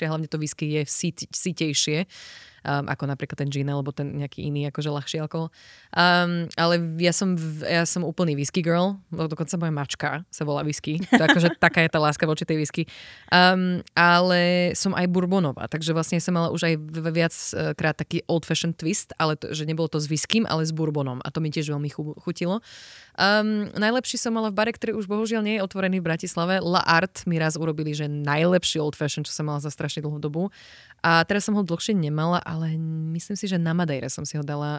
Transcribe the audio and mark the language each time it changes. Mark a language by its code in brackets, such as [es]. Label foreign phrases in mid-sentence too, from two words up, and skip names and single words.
[sk] Hlavne to whisky je sítejšie, ako napríklad ten gin alebo ten nejaký iný akože ľahší alkohol. Ale ja som úplný [en] whisky girl, [sk] dokonca moja mačka sa volá whisky. To akože taká je tá láska voči tej whisky. Ale som aj bourbonová, takže vlastne som mala už aj viackrát taký [en] old fashioned twist, [sk] ale že nebolo to s whiskym, ale s bourbonom a to mi tiež veľmi chutilo. Najlepší som mala v bare, ktorý už bohužiaľ nie je otvorený v Bratislave. La Art mi raz urobili, že najlepší [en] old fashion, [sk] čo som mala za strašne dlhú dobu. A teraz som ho dlhšie nemala, ale myslím si, že na Madeire som si ho dala.